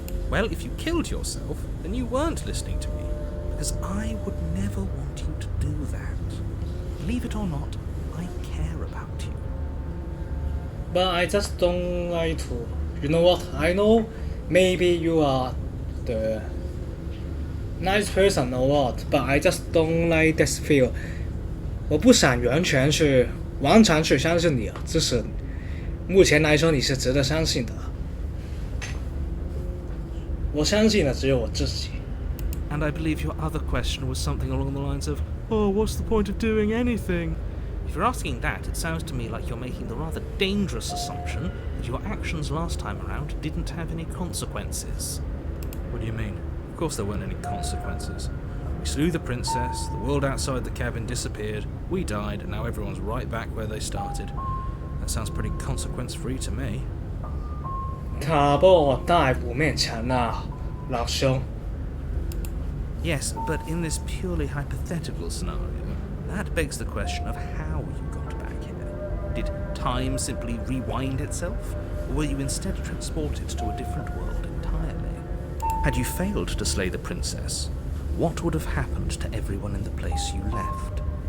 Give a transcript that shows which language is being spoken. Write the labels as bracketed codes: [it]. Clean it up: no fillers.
[en] Well, if you killed yourself, then you weren't listening to me, because I would never want you to do that. Believe it or not, I care about you. But I just don't like to. You know what? I know maybe you are the nice person or what, but I just don't like this feel. [zh] 我不想完全去相信你，只是目前来说你是值得相信的。我相信的只有我自己。 [en] And I believe your other question was something along the lines of, oh, what's the point of doing anything? If you're asking that, it sounds to me like you're making the rather dangerous assumption that your actions last time around didn't have any consequences. What do you mean? Of course there weren't any consequences. We slew the princess, the world outside the cabin disappeared, we died, and now everyone's right back where they started. That sounds pretty consequence-free to me. [zh] 他把我带五面墙啊，老兄。 [en] Yes, but in this purely hypothetical scenario, that begs the question of how you got back here. Did time simply rewind itself, or were you instead transported to a different world entirely? Had you failed to slay the princess, what would have happened to everyone in the place you left?